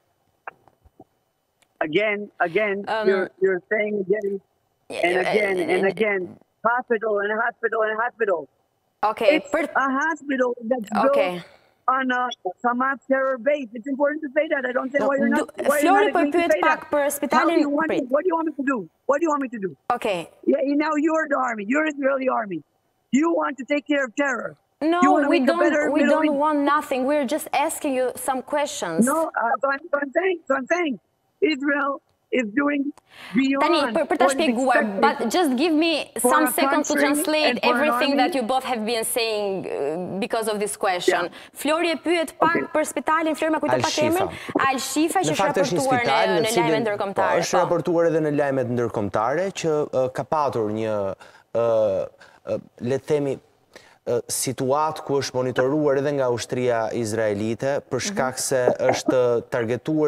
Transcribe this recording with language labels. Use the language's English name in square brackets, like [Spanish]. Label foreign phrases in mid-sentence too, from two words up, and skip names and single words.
[English] Again, you're saying again and again, hospital and hospital and hospital. Okay. It's a hospital that's built on a Hamas terror base. It's important to say that. I don't say why you're not. [Albanian] Flori po pyet pak për spitalin. [English] What do you want me to do? What do you want me to do? Okay. Yeah, now you're the army. You're Israeli army. You want to take care of terror. No, we don't want nothing. We're just asking you some questions. No, so I'm saying Israel is doing beyond. [Albanian] Tani, për ta shpjeguar, [English] but just give me some seconds to translate everything that you both have been saying because of this question. [Albanian] Flori e pyet pak për spitalin, Flori ma kujto pak emrin, Al-Shifa, që është raportuar në lajmet ndërkombëtare. Është raportuar edhe në lajmet ndërkombëtare që ka patur një, le të themi, situatë ku është monitoruar edhe nga ushtria izraelite për shkak se është targetuar